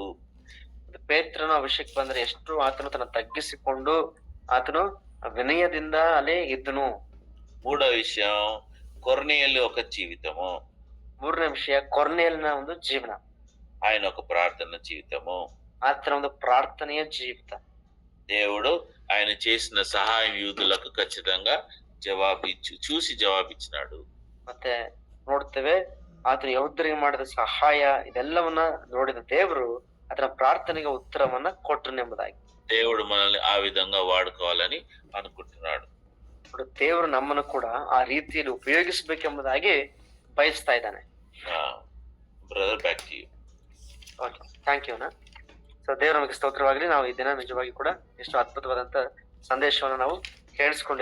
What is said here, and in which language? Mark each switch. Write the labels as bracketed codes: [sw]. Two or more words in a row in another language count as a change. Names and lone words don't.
[kn] ಪೇತ್ರನ ವಿಷಯಕ್ಕೆ ಬಂದ್ರೆ ಎಷ್ಟು ಆತನು ತನ್ನ ತಗ್ಗಿಸಿಕೊಂಡು ಆತನು ವಿನಯದಿಂದ ಅಲ್ಲೇ ಇದ್ದನು. [te] 3వ విషయం కొర్నేలి ఒక జీవితము. [kn] 3ನೇ ವಿಷಯ ಕೊರ್ನೇಲಿನ ಒಂದು ಜೀವನ, [te] ఆయన ఒక ప్రార్థన జీవితము, [kn] ಆತನ ಒಂದು ಪ್ರಾರ್ಥನೆಯ ಜೀವಿತ. [te] దేవుడు ఆయన చేసిన సహాయం యూదులకు ఖచ్చితంగా చూసి జవాబిచ్చినాడు. [kn] ಮತ್ತೆ ನೋಡ್ತೇವೆ, ಆತನು ಯಹೂದ್ಯರಿಗೆ ಮಾಡಿದ ಸಹಾಯ ಇದೆಲ್ಲವನ್ನ ನೋಡಿದ ದೇವರು ಆತನ ಪ್ರಾರ್ಥನೆಗೆ ಉತ್ತರವನ್ನ ಕೊಟ್ಟನೆಂಬುದಾಗಿ. [te] దేవుడు మనల్ని ఆ విధంగా వాడుకోవాలని అనుకుంటున్నాడు. [kn] ದೇವರು ನಮ್ಮನ್ನು ಕೂಡ ಆ ರೀತಿಯಲ್ಲಿ ಉಪಯೋಗಿಸಬೇಕೆಂಬುದಾಗಿ ಬಯಸ್ತಾ ಇದ್ದಾನೆ. [en] Brother, back to you. okay, thank you. [kn] ಸೊ ದೇವ್ರ ನಮಗೆ ಸ್ತೋತ್ರವಾಗಲಿ. ನಾವು ಈ ದಿನ ನಿಜವಾಗಿ ಕೂಡ ಎಷ್ಟು ಅದ್ಭುತವಾದಂತ ಸಂದೇಶವನ್ನು ನಾವು ಕೇಳಿಸ್ಕೊಂಡಿದ್ದೇವೆ.